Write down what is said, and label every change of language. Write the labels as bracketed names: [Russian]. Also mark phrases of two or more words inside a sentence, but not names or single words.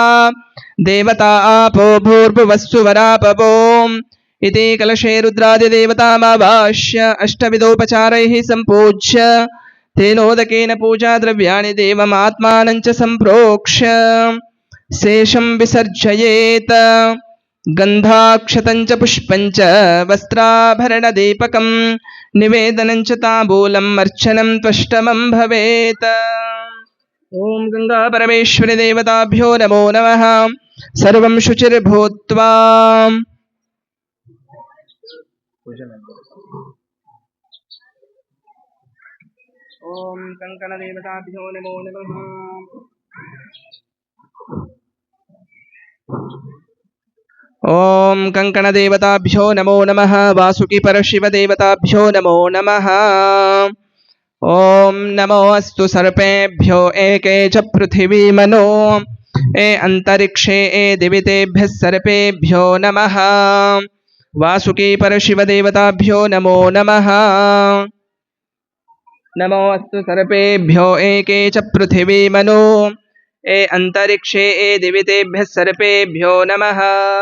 [Sanskrit] ದೇವತಾ ಆಪೋ ಭೂರ್ಭುವಸ್ಸುವರಾಪವೋ ಇತಿ ಕಲಶೇ ರುದ್ರಾದಿದೇವತಾಮಾವಾಶ್ಯ ಅಷ್ಟವಿಧೋಪಚಾರೈಃ ಸಂಪೂಜ್ಯ ತೇನೋದಕೇನ ಪೂಜಾ ದ್ರವ್ಯಾಣಿ ದೇವಮಾತ್ಮಾನಂಚ ಸಂಪ್ರೋಕ್ಷ್ಯ ಶೇಷಂ ವಿಸರ್ಜಯೇತ್ ಗಂಧಾಕ್ಷತಂಚ ಪುಷ್ಪಂಚ ವಸ್ತ್ರಾಭರಣದೀಪಕಂ ನಿವೇದನಂಚ ತಾಂಬೂಲಂ ಅರ್ಚನಂ ತ್ವಷ್ಟಮಂ ಭವೇತ್. ಓಂ ಗಂಗಾ ಪರಮೇಶ್ವರಿ ದೇವತಾಭ್ಯೋ ನಮೋ ನಮಃ. ಸರ್ವಂ ಶುಚಿರ್ಭೂತ್ವಾ ಓಂ ಕಂಕಣ ದೇವತಾಭ್ಯೋ ನಮೋ ನಮಃ. ಓಂ ಕಂಕಣ ದೇವತಾಭ್ಯೋ ನಮೋ ನಮಃ. ವಾಸುಕಿ ಪರಶಿವ ದೇವತಾಭ್ಯೋ ನಮೋ ನಮಃ. ಓಂ ನಮೋ ಅಸ್ತು ಸರ್ಪೇಭ್ಯೋ ಏಕೆ ಚ ಪೃಥಿವೀ ಮನೋ ಏ ಅಂತರಿಕ್ಷೇ ಏ ದಿವಿತೇಭ್ಯಃ ಸರ್ಪೇಭ್ಯೋ ನಮಃ. ವಾಸುಕಿ ಪರಶಿವ ದೇವತಾಭ್ಯೋ ನಮೋ ನಮಃ. ನಮೋ ಅಸ್ತು ಸರ್ಪೇಭ್ಯೋ ಏಕೆ ಚ ಪೃಥಿವೀ ಮನೋ ಏ ಅಂತರಿಕ್ಷೇ ಏ ದಿವಿತೇಭ್ಯಃ ಸರ್ಪೇಭ್ಯೋ ನಮಃ.